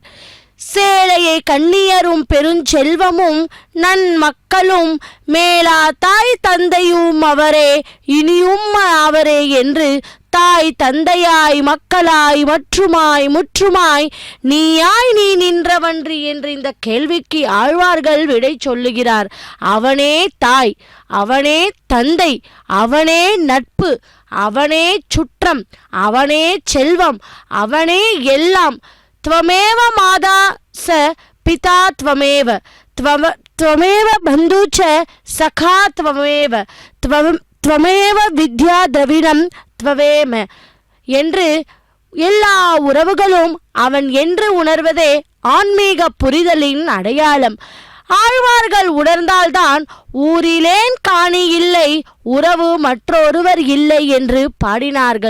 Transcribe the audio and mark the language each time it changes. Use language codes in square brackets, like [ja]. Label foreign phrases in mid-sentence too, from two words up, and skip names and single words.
[ta] சேலையை கண்ணியரும் பெருஞ்செல்வமும் நன்மக்களும் மேலா தாய் தந்தையும் அவரே இனியும் அவரே என்று தாய் தந்தையாய் மக்களாய் மற்றுமாய் முற்றுமாய் நீயாய் நீ நின்றவன்றி என்று இந்த கேள்விக்கு ஆழ்வார்கள் விடை சொல்லுகிறார். அவனே தாய், அவனே தந்தை, அவனே நட்பு, அவனே சுற்றம், அவனே செல்வம், அவனே எல்லாம். [sa] त्वमेव माता स पिता त्वमेव त्वमेव बन्धु च सखा त्वमेव त्वमेव विद्या द्रविणं त्वमेव [ta] என்று எல்லா உறவுகளும் அவன் என்று உணர்வதே ஆன்மீக புரிதலின் அடையாளம். ஆழ்வார்கள் உணர்ந்தால்தான் ஊரிலேன் காணி இல்லை, உறவு மற்றொருவர் இல்லை என்று பாடினார்கள்.